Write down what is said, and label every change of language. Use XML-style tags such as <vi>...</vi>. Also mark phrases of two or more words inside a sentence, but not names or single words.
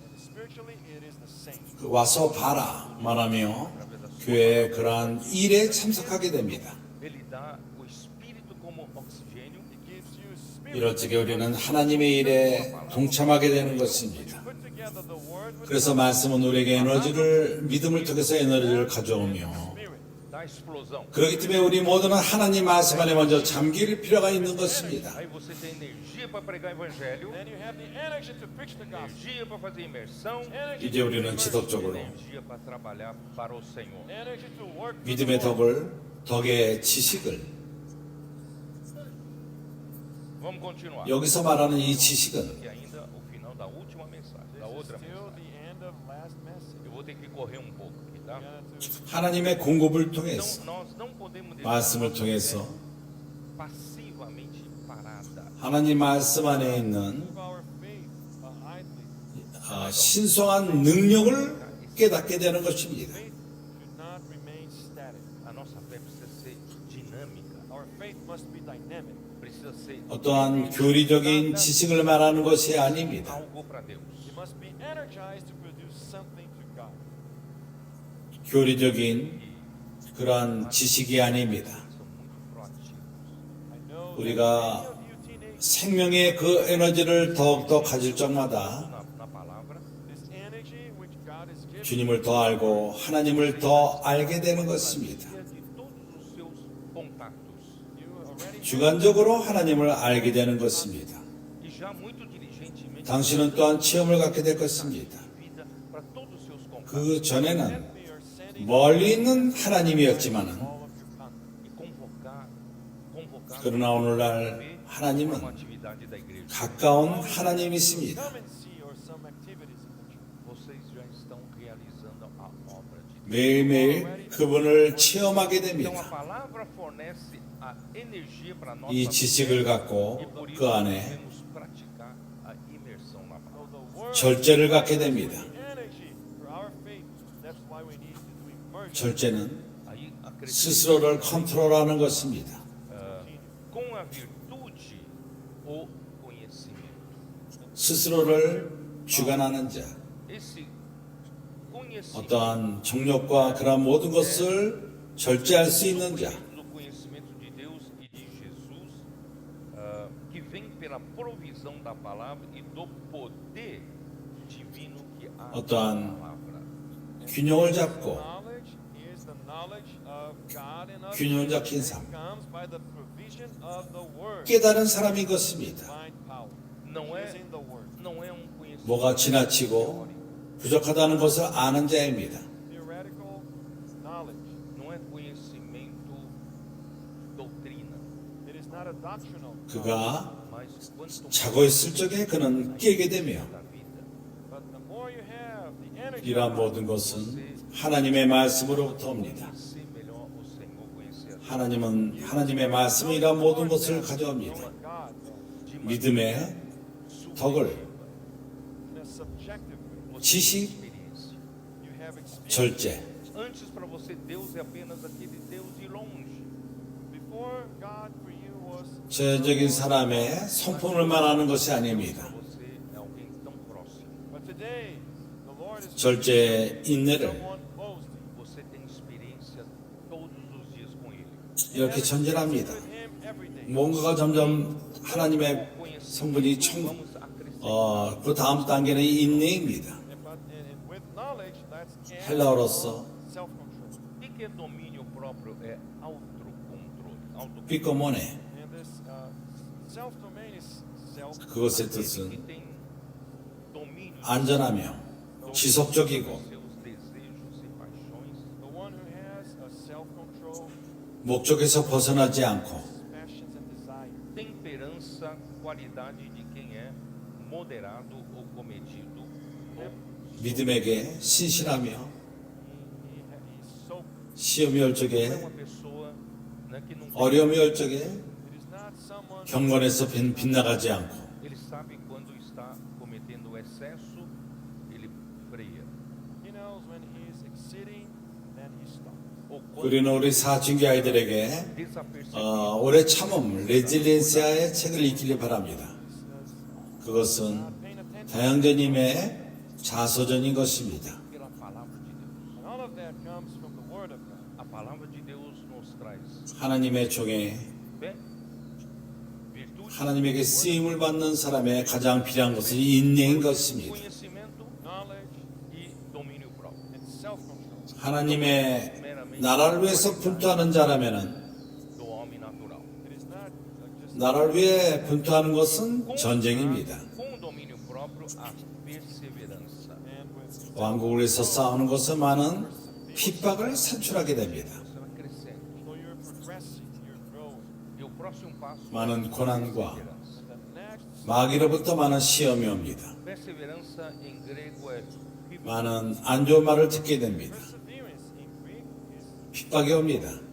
<en>And spiritually, it is the same.</en> <ko>그 와서 봐라 말하며 교회에 그러한 일에 참석하게 됩니다.</ko> <pt>Ele dá o espírito como oxigênio.</pt> <en>It gives you spirit.</en> <ko>이럴 적에 우리는 하나님의 일에 동참하게 되는 것입니다.</ko> <en>Put together the word with</en> <ko>그래서 말씀은 우리에게 에너지를 믿음을 통해서 에너지를 가져오며</ko> <pt>Dá explosão.</pt> <ko>그렇기 때문에 우리 모두는 하나님 말씀 안에 먼저 잠길 필요가 있는 것입니다.</ko> <pt>Aí você tem energia para pregar evangelho,</pt> <en>Then you have the energy to preach the gospel.</en> <pt>energia para fazer imersão,</pt> <en>Energy</en> <ko>이제</ko> <en>to</en> <ko>우리는</ko> <en>immerse,</en> <ko>지속적으로</ko> <pt>energia para trabalhar para o Senhor.</pt> <en>energy to work for the</en> <ko>믿음의</ko> <en>Lord.</en> <ko>덕의 지식을</ko> <pt>Vamos continuar.</pt> <ko>여기서 말하는 이 지식은</ko> <pt>E ainda o final da última mensagem, da</pt> <en>This is</en> <pt>outra</pt> <en>still</en> <pt>mensagem.</pt> <en>the end of last message.</en> <pt>Eu vou ter que correr um pouco aqui, tá?</pt> <ko>하나님의 공급을</ko> <pt>Então</pt> <ko>통해서</ko> <pt>nós não podemos deixar</pt> <ko>말씀을</ko> <pt>nossa</pt> <ko>통해서</ko> <pt>fé passivamente parada.</pt> <ko>하나님 말씀 안에 있는</ko> <en>Move our faith idly.</en> <ko>신성한 능력을 깨닫게 되는 것입니다.</ko> <en>Faith should not remain static.</en> <pt>A nossa fé precisa ser dinâmica,</pt> <en>Our faith must be dynamic.</en> <pt>precisa ser</pt> <ko>어떠한 교리적인 지식을 말하는 것이 아닙니다.</ko> <pt>algo para Deus.</pt> <en>It must be energized to produce something to God.</en> <ko>교리적인 그러한 지식이 아닙니다.</ko> <pt>São muito proativos.</pt> <en>I know that</en> <ko>우리가</ko> <en>many of you teenagers,</en> <ko>생명의 그 에너지를 더욱더 가질 적마다</ko> <pt>Na palavra,</pt> <en>this energy which God is giving,</en> <ko>주님을 더 알고 하나님을 더 알게 되는 것입니다.</ko> <pt>de todos os seus contatos.</pt> <en>you already</en> <ko>주관적으로 하나님을 알게 되는 것입니다.</ko> <pt>E já muito diligentemente</pt> <ko>당신은 또한 체험을 갖게 될 것입니다.</ko> <pt>vida para todos os seus contatos.</pt> <ko>그 전에는</ko> <en>we are sending</en> <ko>멀리 있는 하나님이었지만은</ko> <en>all of your contact.</en> <pt>E convocar</pt> <ko>그러나 오늘날</ko> <pt>uma</pt> <ko>하나님은</ko> <pt>atividade da igreja.</pt> <ko>가까운 하나님이십니다.</ko> <en>Come and see or some activities in the church.</en> <pt>Vocês já estão realizando a obra de Deus.</pt> <ko>매일매일 그분을 체험하게</ko> <pt>Então a</pt> <ko>됩니다.</ko> <pt>palavra fornece a energia para nossa</pt> <ko>이 지식을 갖고</ko> <pt>e por isso</pt> <ko>그 안에</ko> <pt>devemos praticar a imersão na</pt> <en>So</en> <pt>palavra.</pt> <en>the word</en> <ko>절제를 갖게 됩니다.</ko> <en>energy for our faith. That's why we need to do immersion.</en> <ko>절제는</ko> <pt>Aí acrescenta</pt> <ko>스스로를 컨트롤하는 것입니다.</ko> <pt>com a virtude o conhecimento.</pt> <ko>스스로를 주관하는 자,</ko> <pt>Esse conhecimento</pt> <ko>어떠한 정욕과 그런 모든 것을 절제할 수 있는 자,</ko> <pt>do conhecimento de Deus e de Jesus, que vem pela provisão da palavra e do poder divino que há na</pt> <ko>어떠한</ko> <pt>palavra.</pt> <ko>균형을 잡고</ko> <en>Knowledge is the knowledge of God and of</en> <ko>균형</ko> <en>Jesus.</en> <ko>잡힌</ko> <en>It</en> <ko>삶,</ko> <en>comes by the provision of the word.</en> <ko>깨달은 사람인 것입니다.</ko> <en>Divine power</en> <pt>Não</pt> <en>is</en> <pt>é,</pt> <en>in the word.</en> <pt>não é conhecimento</pt> <ko>뭐가 지나치고 부족하다는 것을 아는 자입니다.</ko> <en>Theoretical knowledge.</en> <pt>não é conhecimento doutrina,</pt> <en>It is not a doctrinal knowledge.</en> <ko>그가</ko> <pt>mas quanto</pt> <ko>자고 있을 적에 그는 깨게 되며</ko> <pt>da vida,</pt> <en>But the more you have the energy</en> <ko>이러한 모든 것은 하나님의 말씀으로부터 옵니다.</ko> <pt>conhecer melhor o Senhor, conhecer a</pt> <ko>하나님은 하나님의 말씀이 이러한 모든 것을 가져옵니다.</ko> <en>what God does</en> <ko>믿음의 덕을</ko> <en>in a subjective way.</en> <ko>지식,</ko> <pt>experiência.</pt> <en>You have experience.</en> <ko>절제,</ko> <pt>Antes para você Deus é apenas aquele Deus de longe.</pt> <en>Before God for you was</en> <ko>전적인 사람의 성품을 말하는 것이 아닙니다.</ko> <pt>Você é alguém tão próximo.</pt> <en>but today the Lord is</en> <ko>절제의 인내를</ko> <en>someone close to you.</en> <pt>Você tem experiência todos os dias com Ele.</pt> <ko>이렇게 전진합니다.</ko> <en>With him every day.</en> <ko>뭔가가 점점 하나님의 성분이 그 다음 단계는 인내입니다.</ko> <en>And with knowledge that's</en> <ko>헬라어로서</ko> <en>self-control.</en> <pt>O que é domínio próprio? É autocontrole.</pt> <ko>비꼬모네,</ko> <en>And this self-domain is self.</en> <ko>그것의</ko> <pt>Aquele que</pt> <ko>뜻은</ko> <pt>tem domínio</pt> <ko>안전하며 지속적이고</ko> <pt>dos seus desejos e paixões,</pt> <en>The one who has a self-control,</en> <ko>목적에서 벗어나지 않고</ko> <en>passions and desires.</en> <pt>temperança, qualidade de quem é moderado ou comedido. Ou</pt> <ko>믿음에게 신실하며</ko> <en>He's sober.</en> <ko>시험이 올</ko> <pt>é</pt> <ko>적에</ko> <pt>uma pessoa, né, que não tem,</pt> <ko>어려움이 올 적에</ko> <en>It is not someone</en> <ko>경건에서 빗나가지 않고</ko> <pt>ele sabe quando está cometendo excesso, ele freia.</pt> <en>he knows when he's exceeding, then he stops.</en> <pt>Ou quando</pt> <ko>우리는 우리 사춘기 아이들에게</ko> <pt>desapercebido,</pt> <ko>오래 참음, 레질리엔시아의 책을 읽기를 바랍니다. 그것은</ko> <en>Not paying attention.</en> <ko>다양전임의 자서전인 것입니다.</ko> <pt>pela palavra de Deus.</pt> <en>And all of that comes from the Word of God.</en> <pt>A palavra de Deus nos traz</pt> <ko>하나님의 종에</ko> <pt>fé, virtude,</pt> <ko>하나님에게 쓰임을 받는 사람의 가장 필요한 것은 인내인 것입니다.</ko> <pt>conhecimento</pt> <en>Knowledge</en> <pt>e domínio próprio.</pt> <en>and self-control.</en> <ko>하나님의 나라를 위해서 분투하는 자라면은</ko> <pt>do homem natural.</pt> <en>It is not just</en> <ko>나라를 위해 분투하는 것은 전쟁입니다.</ko> <pt>Com domínio próprio, a perseverança.</pt> <en>and with</en> <ko>왕국을 위해서 싸우는 것은 많은 핍박을 산출하게 됩니다.</ko> <pt>Você vai crescendo.</pt> <en>so you're progressing, you're growing.</en> <pt>E o próximo passo</pt> <ko>많은 고난과</ko> <en>And the next</en> <ko>마귀로부터 많은 시험이 옵니다.</ko> <pt>perseverança em grego é</pt> <ko>많은 안 좋은 말을 듣게 됩니다.</ko> <en>perseverance in Greek is</en> <ko>핍박이 옵니다.</ko>